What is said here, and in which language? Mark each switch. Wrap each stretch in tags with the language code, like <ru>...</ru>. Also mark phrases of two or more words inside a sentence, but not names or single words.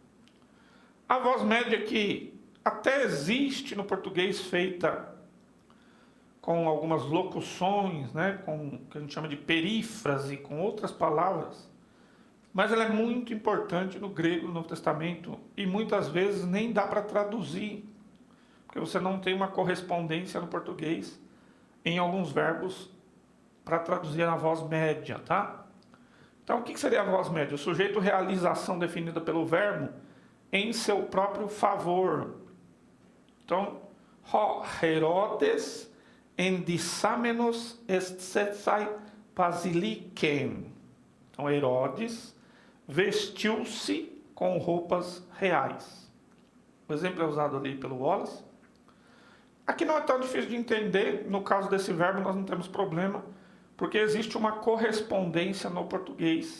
<pt>A voz média que até existe no português feita com algumas locuções, né, com o que a gente chama de perífrase, com outras palavras, mas ela é muito importante no grego, no Novo Testamento, e muitas vezes nem dá para traduzir, porque você não tem uma correspondência no português em alguns verbos para traduzir a voz média, tá? Então, o que seria a voz média? O sujeito realiza a ação definida pelo verbo em seu próprio favor. Então,</pt> <el>Ἡρῴδης ἐνδυσάμενος ἐσθῆτα βασιλικήν.</el> <pt>Então, Herodes vestiu-se com roupas reais. O exemplo é usado ali pelo Wallace. Aqui não é tão difícil de entender. No caso desse verbo, nós não temos problema, porque existe uma correspondência no português.</pt>